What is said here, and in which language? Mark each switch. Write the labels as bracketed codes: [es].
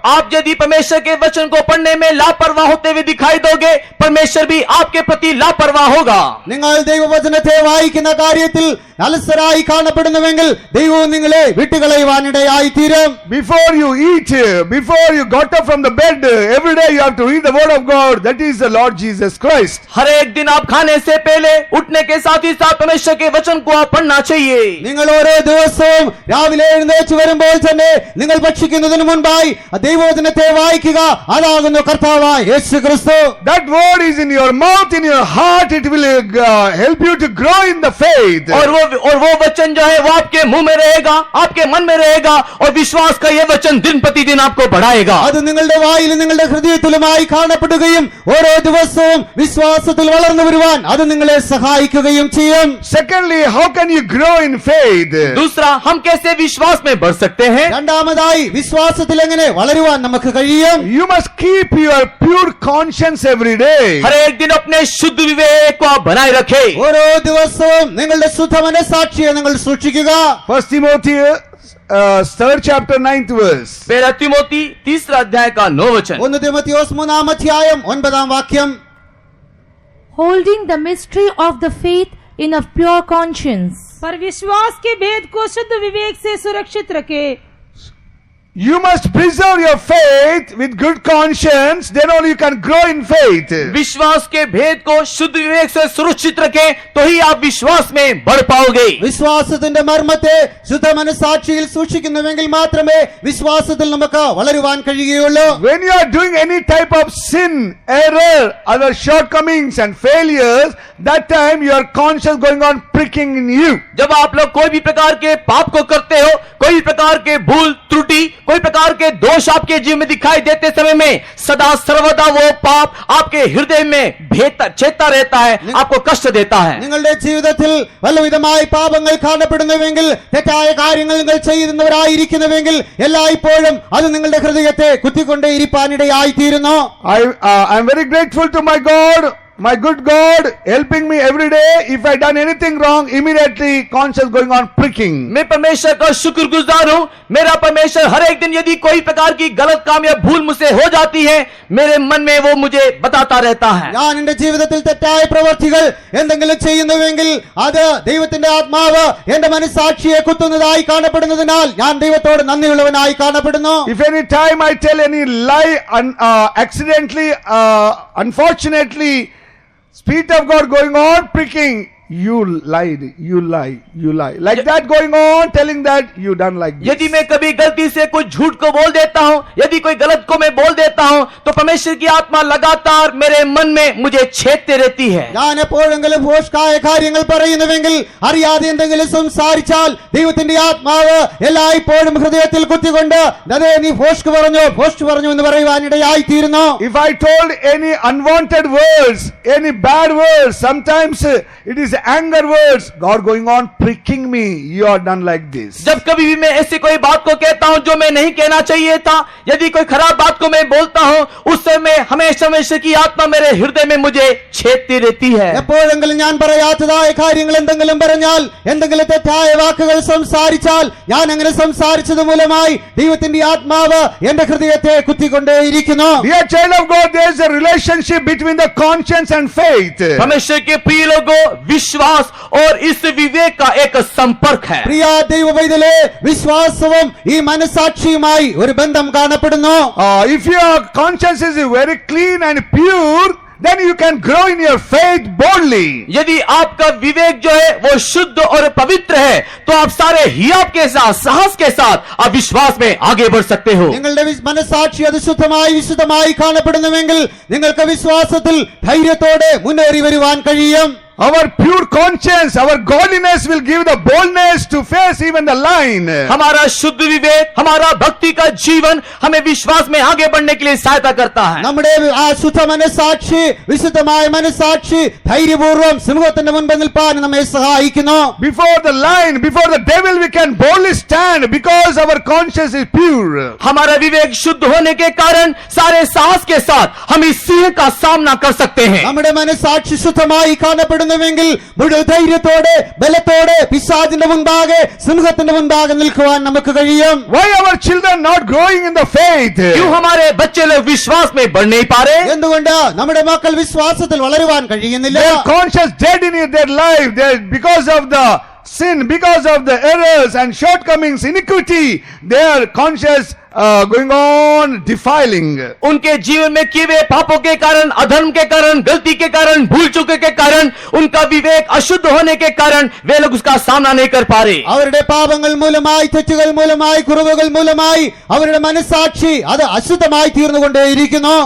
[hi] आप यदि परमेश्वर के वचन को पढ़ने में लापरवाह होते हुए दिखाई दोगे, परमेश्वर भी आपके प्रति लापरवाह होगा. [ml] നിങ്ങൾ ദൈവവചനത്തെ വായിക്കുന്ന കാര്യത്തിൽ അലസരായി കാണപ്പെടുന്നുവെങ്കിൽ ദൈവവും നിങ്ങളെ വിട്ടുകളയുവാനിടയായി തീരും. [en] Before you eat, before you got up from the bed, every day you have to read the word of God. That is the Lord Jesus Christ. [hi] हर एक दिन आप खाने से पहले उठने के साथ ही साथ परमेश्वर के वचन को आप पढ़ना चाहिए. [ml] നിങ്ങൾ ഓരോ ദിവസവും രാവിലെ എഴുന്നേറ്റ് വരുമ്പോൾ തന്നെ നിങ്ങൾ ഭക്ഷിക്കുന്നതിന് മുൻപായി ദൈവവചനത്തെ വായിക്കുക. അതാകുന്നു കർത്താവായ യേശു ക്രിസ്തു. [en] That word is in your mouth, in your heart. It will help you to grow in the faith. [hi] और वो वचन जो है वो आपके मुंह में रहेगा, आपके मन में रहेगा, और विश्वास का ये वचन दिन प्रतिदिन आपको बढ़ाएगा. [ml] അത് നിങ്ങളുടെ വായിലും നിങ്ങളുടെ ഹൃദയത്തിലുമായി കാണപ്പെടുകയും ഓരോ ദിവസവും വിശ്വാസത്തിൽ വളർന്നു വരുവാൻ അത് നിങ്ങളെ സഹായിക്കുകയും ചെയ്യും. [en] Secondly, how can you grow in faith? [hi] दूसरा, हम कैसे विश्वास में बढ़ सकते हैं? [ml] രണ്ടാമതായി വിശ്വാസത്തിൽ എങ്ങനെ വളരുവാൻ നമുക്ക് കഴിയും? [en] You must keep your pure conscience every day. [hi] हर एक दिन अपने शुद्ध विवेक को आप बनाए रखें. [ml] ഓരോ ദിവസവും നിങ്ങളുടെ ശുദ്ധ മനസ്സാക്ഷിയെ നിങ്ങൾ സൂക്ഷിക്കുക. [en] 1 Timothy 3rd chapter 9th verse. [hi] पहला तिमोथी 3 अध्याय का 9 वचन. [ml] 1 തിമോത്തിയോസ് 3 അധ്യായം 9 വാക്യം. [en] Holding the mystery of the faith in a pure conscience. [hi] पर विश्वास के भेद को शुद्ध विवेक से सुरक्षित रखे. [en] You must preserve your faith with good conscience, then only you can grow in faith. [hi] विश्वास के भेद को शुद्ध विवेक से सुरक्षित रखें, तो ही आप विश्वास में बढ़ पाओगे. [ml] വിശ്വാസത്തിന്റെ മർമ്മത്തെ ശുദ്ധ മനസ്സാക്ഷിയിൽ സൂക്ഷിക്കുന്നുവെങ്കിൽ മാത്രമേ വിശ്വാസത്തിൽ നമുക്ക് വളരുവാൻ കഴിയുകയുള്ളൂ. [en] When you are doing any type of sin, error, other shortcomings and failures, that time your conscience going on pricking in you. [hi] जब आप लोग कोई भी प्रकार के पाप को करते हो, कोई भी प्रकार के भूल त्रुटि, कोई प्रकार के दोष आपके जीवन में दिखाई देते समय में सदा सर्वदा वो पाप आपके हृदय में छेदता रहता है, आपको कष्ट देता है. [ml] നിങ്ങളുടെ ജീവിതത്തിൽ വല്ലവിധമായി പാപങ്ങൾ കാണപ്പെടുന്നുവെങ്കിൽ, തെറ്റായ കാര്യങ്ങൾ നിങ്ങൾ ചെയ്യുന്നവരായിരിക്കുന്നുവെങ്കിൽ എല്ലായ്പ്പോഴും അത് നിങ്ങളുടെ ഹൃദയത്തെ കുത്തിക്കൊണ്ടേയിരിക്കാനിടയായി തീരുന്നു. [en] I am very grateful to my God, my good God, helping me every day. If I done anything wrong, immediately conscience going on pricking. [hi] मैं परमेश्वर का शुक्रगुजार हूँ. मेरा परमेश्वर हर एक दिन यदि कोई प्रकार की गलत काम या भूल मुझसे हो जाती है, मेरे मन में वो मुझे बताता रहता है. [ml] ഞാൻ എന്റെ ജീവിതത്തിൽ തെറ്റായ പ്രവർത്തികൾ എന്തെങ്കിലും ചെയ്യുന്നുവെങ്കിൽ അത് ദൈവത്തിന്റെ ആത്മാവ് എന്റെ മനസ്സാക്ഷിയെ കുത്തുന്നതായി കാണപ്പെടുന്നതിനാൽ ഞാൻ ദൈവത്തോട് നന്ദിയുള്ളവനായി കാണപ്പെടുന്നു. [en] If any time I tell any lie accidentally, unfortunately, Spirit of God going on pricking, you lied, you lie, you lie. Like that going on, telling that you done like this. [hi] यदि मैं कभी गलती से कुछ झूठ को बोल देता हूँ, यदि कोई गलत को मैं बोल देता हूँ, तो परमेश्वर की आत्मा लगातार मेरे मन में मुझे छेदते रहती है. [ml] ഞാൻ എപ്പോഴെങ്കിലും ഭോഷ്കായ കാര്യങ്ങൾ പറയുന്നുവെങ്കിൽ, അറിയാതെ എന്തെങ്കിലും സംസാരിച്ചാൽ ദൈവത്തിന്റെ ആത്മാവ് എല്ലായ്പ്പോഴും ഹൃദയത്തിൽ കുത്തിക്കൊണ്ട് അതേ നീ ഭോഷ്ക് പറഞ്ഞു എന്ന് പറയുവാനിടയായി തീരുന്നു. [en] If I told any unwanted words, any bad words, sometimes it is anger words, God going on pricking me, you are done like this. [hi] जब कभी भी मैं ऐसी कोई बात को कहता हूँ जो मैं नहीं कहना चाहिए था, यदि कोई खराब बात को मैं बोलता हूँ, उस समय हमेशा की आत्मा मेरे हृदय में मुझे छेदती रहती है. [ml] എപ്പോഴെങ്കിലും ഞാൻ പറയാത്തതായ കാര്യങ്ങൾ എന്തെങ്കിലും പറഞ്ഞാൽ, എന്തെങ്കിലും തെറ്റായ വാക്കുകൾ സംസാരിച്ചാൽ, ഞാൻ അങ്ങനെ സംസാരിച്ചത് മൂലമായി ദൈവത്തിന്റെ ആത്മാവ് എന്റെ ഹൃദയത്തെ കുത്തിക്കൊണ്ടേയിരിക്കുന്നു. [en] Dear child of God, there is a relationship between the conscience and faith. [hi] परमेश्वर के प्रिय लोगों, विश्वास और इस विवेक का एक संपर्क है. [ml] പ്രിയ ദൈവവൈതലേ, വിശ്വാസവും ഈ മനസ്സാക്ഷിയുമായി ഒരു ബന്ധം കാണപ്പെടുന്നു. [en] If your conscience is very clean and pure, then you can grow in your faith boldly. [hi] यदि आपका विवेक जो है वो शुद्ध और पवित्र है तो आप सारे हियाव के साथ, साहस के साथ आप विश्वास में आगे बढ़ सकते हो. [ml] നിങ്ങളുടെ മനസാക്ഷി അത് ശുദ്ധമായി വിശുദ്ധമായി കാണപ്പെടുന്നുവെങ്കിൽ നിങ്ങൾക്ക് വിശ്വാസത്തിൽ ധൈര്യത്തോടെ മുന്നേറി വരുവാൻ കഴിയും. [en] Our pure conscience, our godliness will give the boldness to face even the lion. [hi] हमारा शुद्ध विवेक, हमारा भक्ति का जीवन हमें विश्वास में आगे बढ़ने के लिए सहायता करता है. [ml] നമ്മുടെ ആ ശുദ്ധ മനസാക്ഷി വിശുദ്ധമായ മനസാക്ഷി ധൈര്യപൂർവ്വം സിംഹത്തിന്റെ മുൻപിൽ നിൽപ്പാൻ നമ്മെ സഹായിക്കുന്നു. [en] Before the lion, before the devil, we can boldly stand because our conscience is pure. [hi] हमारा विवेक शुद्ध होने के कारण सारे साहस के साथ हम इस सिंह का सामना कर सकते हैं. [ml] നമ്മുടെ മനസാക്ഷി ശുദ്ധമായി കാണപ്പെടുന്നുവെങ്കിൽ മുഴുവൻ ധൈര്യത്തോടെ ബലത്തോടെ പിശാചിന്റെ മുൻപാകെ സിംഹത്തിന്റെ മുൻപാകെ നിൽക്കുവാൻ നമുക്ക് കഴിയും. [en] Why our children not growing in the faith? [hi] क्यों हमारे बच्चे लोग विश्वास में बढ़ नहीं पा रहे? [ml] എന്തുകൊണ്ട് നമ്മുടെ മക്കൾ വിശ്വാസത്തിൽ വളരുവാൻ കഴിയുന്നില്ല? [en] Their conscience dead in their life. Because of the sin, because of the errors and shortcomings, iniquity, their conscience going on defiling. [hi] उनके जीवन में किए हुए पापों के कारण, अधर्म के कारण, गलती के कारण, भूल चुके के कारण, उनका विवेक अशुद्ध होने के कारण वे लोग उसका सामना नहीं कर पा रहे. [ml] അവരുടെ പാപങ്ങൾ മൂലമായി തെറ്റുകൾ മൂലമായി കുറവുകൾ മൂലമായി അവരുടെ മനസാക്ഷി അത് അശുദ്ധമായി തീർന്നുകൊണ്ടേയിരിക്കുന്നു.